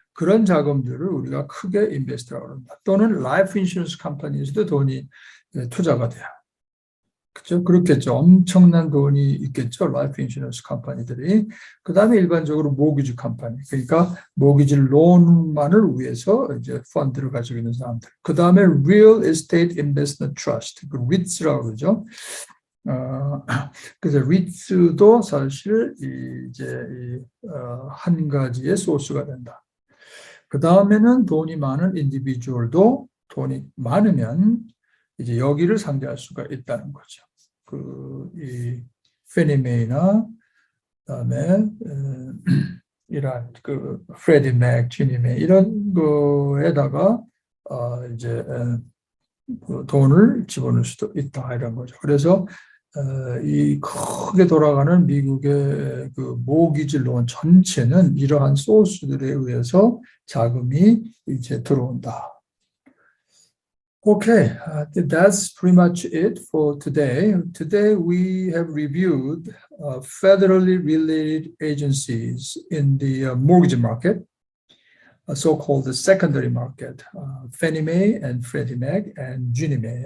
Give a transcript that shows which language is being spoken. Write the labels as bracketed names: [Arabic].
[Korean] 그런 자금들을 우리가 크게 인베스트라고 합니다. 또는 라이프 인슈런스 컴퍼니에서도 돈이 투자가 돼요. 그렇죠? 그렇겠죠. 엄청난 돈이 있겠죠. 라이프 인슈런스 컴퍼니들이. 그 다음에 일반적으로 모기지 컴퍼니. 그러니까 모기지 론만을 위해서 이제 펀드를 가지고 있는 사람들. 그 다음에 Real Estate Investment Trust, 그 REITs라고 그러죠. 그래서 REITs도 사실 이제 한 가지의 소스가 된다. 그 다음에는 돈이 많은 인디비주얼도 돈이 많으면 이제 여기를 상대할 수가 있다는 거죠. 이 페니메이나 그다음에 이런 프레디 맥, 지니 맥 이런 거에다가 이제 그 돈을 집어넣을 수도 있다 이런 거죠. 그래서 이 크게 돌아가는 미국의 그 모기지론 전체는 이러한 소스들에 의해서 자금이 이제 들어온다. [English] Okay, that's pretty much it for today. Today we have reviewed federally related agencies in the mortgage market, so-called the secondary market, Fannie Mae and Freddie Mac and Ginnie Mae.